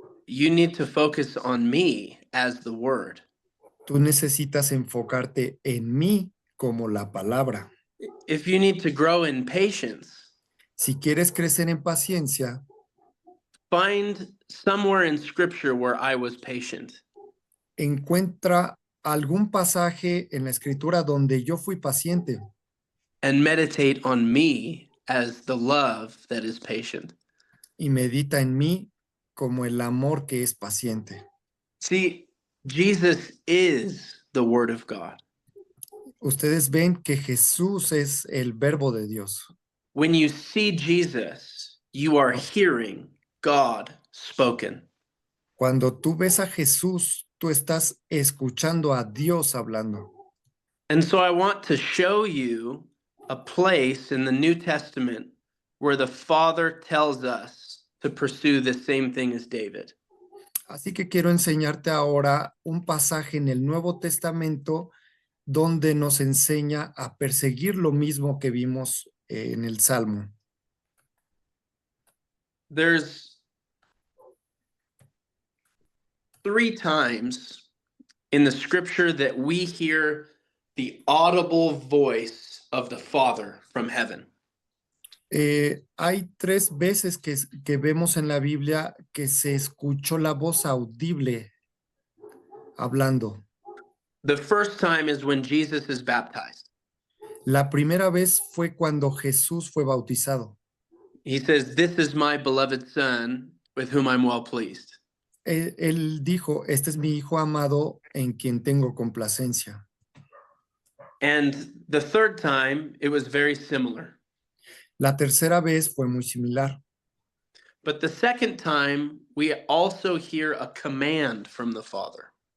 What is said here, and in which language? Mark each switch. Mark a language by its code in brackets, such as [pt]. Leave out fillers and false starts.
[en] You need to focus on me as the word. [es] tú necesitas enfocarte en mí como la palabra. [en] If you need to grow in patience, [es] Si quieres crecer en paciencia, [en] find somewhere in scripture where I was patient [es] encuentra algún pasaje en la escritura donde yo fui paciente [en] and meditate on me as the love that is patient." [es] y medita en mí como el amor que es paciente. [en] See, Jesus is the word of God. [es] Ustedes ven que Jesús es el verbo de Dios. [en] When you see Jesus, you are hearing God spoken. [es] Cuando tú ves a Jesús, tú estás escuchando a Dios hablando. [en] And so I want to show you a place in the New Testament where the Father tells us to pursue the same thing as David. [es] Así que quiero enseñarte ahora un pasaje en el Nuevo Testamento donde nos enseña a perseguir lo mismo que vimos en el Salmo. [en] There's 3 times in the scripture that we hear the audible voice of the Father from heaven. [es] Hay 3 veces que vemos en la Biblia que se escuchó la voz audible hablando. [en] The first time is when Jesus is baptized. [es] La primera vez fue cuando Jesús fue bautizado. [en] He says, "This is my beloved Son with whom I'm well pleased." [es] Él dijo, este es mi Hijo amado en quien tengo complacencia. [en] And the third time, it was very similar. [es] La tercera vez fue muy similar. [en] But the second time, we also hear a command from the Father.